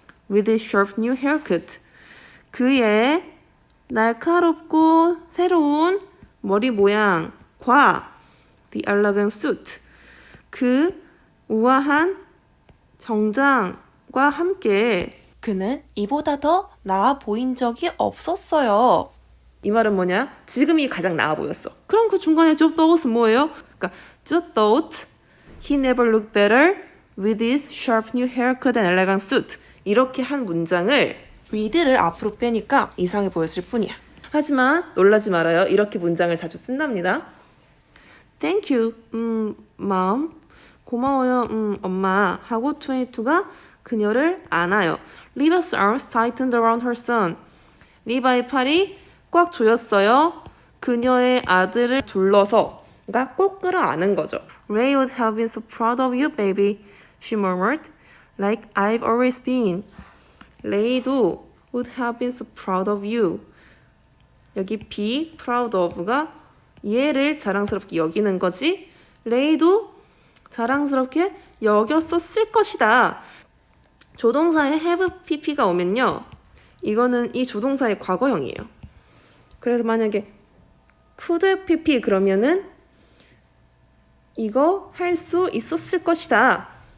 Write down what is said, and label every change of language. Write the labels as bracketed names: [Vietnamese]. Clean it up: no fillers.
[English] With his sharp new haircut. [Korean] 그의 날카롭고 새로운 머리 모양과 [English] the elegant suit. [Korean] 그 우아한 정장과 함께 그는 이보다 더 나아 보인 적이 없었어요. 이 말은 뭐냐? 지금이 가장 나아 보였어. 그럼 그 중간에 [English] Joe thought [Korean] 은 뭐예요? 그러니까 [English] Joe thought he never looked better with his sharp new haircut and elegant suit. [Korean] 이렇게 한 문장을 with를 앞으로 빼니까 이상해 보였을 뿐이야. 하지만 놀라지 말아요. 이렇게 문장을 자주 쓴답니다. [English] Thank you, mom. [Korean] 고마워요, 엄마. 하고 22가 그녀를 안아요. [English] Liva's arms tightened around her son. [Korean] 리바의 팔이 꽉 조였어요. 그녀의 아들을 둘러서, 그러니까 꼭 끌어안은 거죠. [English] Ray would have been so proud of you, baby. She murmured, like I've always been. 레이도 would have been so proud of you. [Korean] 여기 [English] be proud of가 [Korean] 얘를 자랑스럽게 여기는 거지. 레이도 자랑스럽게 여겼었을 것이다. 조동사에 have pp가 오면요. 이거는 이 조동사의 과거형이에요. 그래서 만약에 could have pp 그러면은 이거 할 수 있었을 것이다.